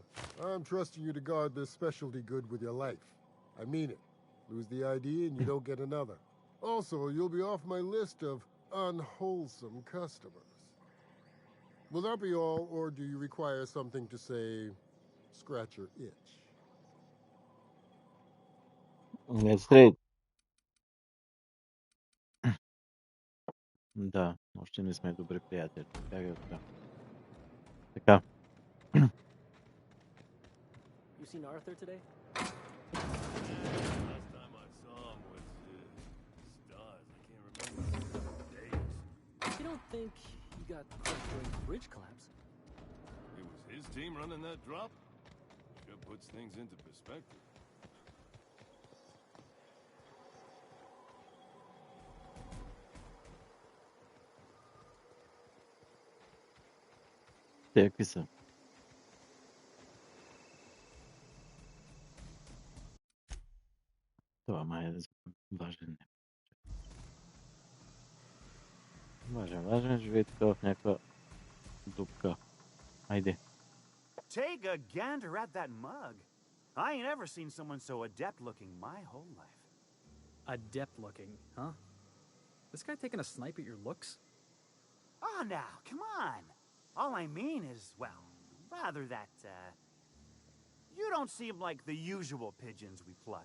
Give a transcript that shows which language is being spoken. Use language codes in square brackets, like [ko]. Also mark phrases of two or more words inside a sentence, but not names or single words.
[en] I'm trusting you to guard this specialty good with your life. I mean it. Lose the ID and you don't get another. Also, you'll be off my list of unwholesome customers. Will that be all, or do you require something to say, scratch your itch? [bg] Не сред. Да, Още не сме добри приятели. Как е така? Така. [en] You seen Arthur today? Last time I saw him was stars. I can't remember days. You don't think he got crushed during the bridge collapse? It was his team running that drop? Sure puts things into perspective. [bg] Те какви са? Това май е важен. Важен, живее така в някаква дупка. Айде. [en] Take a gander at that mug. I ain't ever seen someone so adept looking my whole life. Adept looking, huh? This guy taking a snipe at your looks? Oh, now, come on. All I mean is, well, rather that, you don't seem like the usual pigeons we pluck.